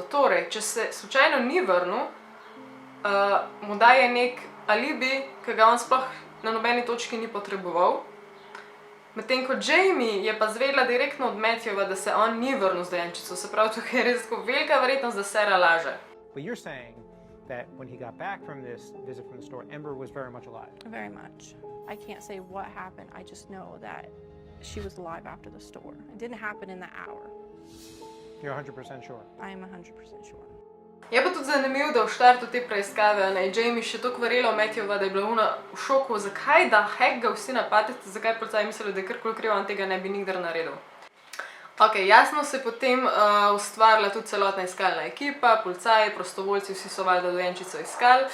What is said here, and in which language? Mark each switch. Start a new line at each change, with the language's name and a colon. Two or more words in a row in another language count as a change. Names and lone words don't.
Slovenian: Torej, če se slučajno ni vrnil, mu daje nek alibi, ki ga on sploh na nobeni točki ni potreboval. Medtem ko Jamie je pa zvedela direktno od Matthewja, da se on ni vrnil z dojenčico. Se pravi, tukaj je res tako velika verjetnost, da Sara laže.
English: But you're saying that when he got back from this visit from the store, Ember was very much alive. Very much. I can't say what happened. I just know that she was alive after the store. It didn't happen in the hour. You're 100% sure? I am 100% sure.
Slovenian: Je pa tudi zanimivo, da v štartu te preiskave je Jamie še toliko verjela v Matthewja, da je bila ona v šoku, zakaj da hek ga vsi napadete, zakaj policaji mislili, da je karkoli kriv, on tega ne bi nikdar naredil. Ok, jasno se je potem ustvarila tudi celotna iskalna ekipa, policaji, prostovoljci, vsi so valjda dojenčico iskali.